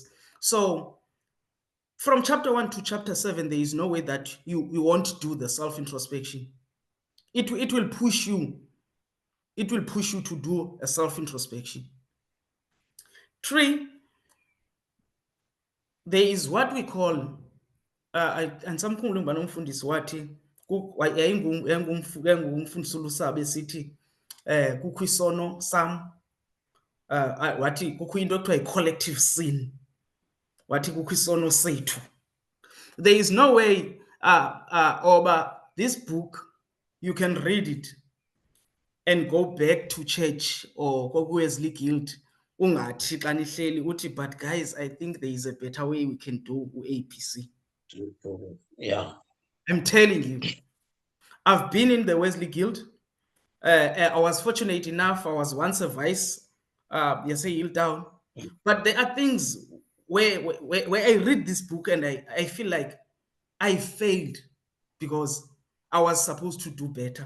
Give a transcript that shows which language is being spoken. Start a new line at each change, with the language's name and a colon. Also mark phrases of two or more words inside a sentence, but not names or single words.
English: So from chapter 1 to chapter 7, there is no way that you won't do the self-introspection. It will push you. It will push you to do a self-introspection.
Xhosa: 3,
English: there is what we call and some
Xhosa: banomfundisi wathi yayingumfundisi ulusabe sithi kukho isono sam, wathi kukho into ekuthiwa yi-
English: collective sin,
Xhosa: wathi kukho isono sethu.
English: There is no way oba this book you can read it and go back to church or Wesley Guild
Xhosa: ungathi xa nihleli uthi,
English: but guys, I think there is a better way we can do APC. Yeah. I'm telling you, I've been in the Wesley Guild. I was fortunate enough, I was once a vice, Hilltown. But there are things where I read this book and I feel like I failed because I was supposed to do better.